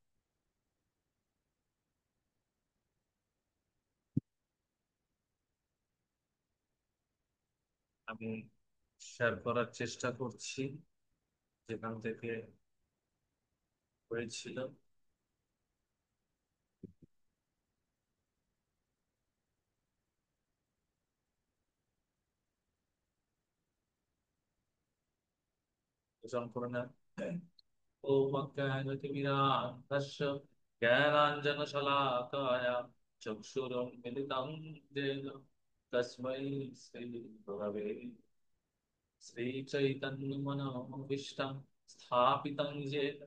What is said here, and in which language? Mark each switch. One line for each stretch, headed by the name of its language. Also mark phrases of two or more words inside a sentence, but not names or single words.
Bangla: আমি শেয়ার করার চেষ্টা করছি যেখান থেকে হয়েছিল। ওজন করে না।
Sanskrit: ओम अज्ञानतिमिरान्धस्य ज्ञानाञ्जनशलाकाय चक्षुरुन्मिलितं येन तस्मै श्रीगुरवे श्रीचैतन्यमनोभीष्टं स्थापितं येन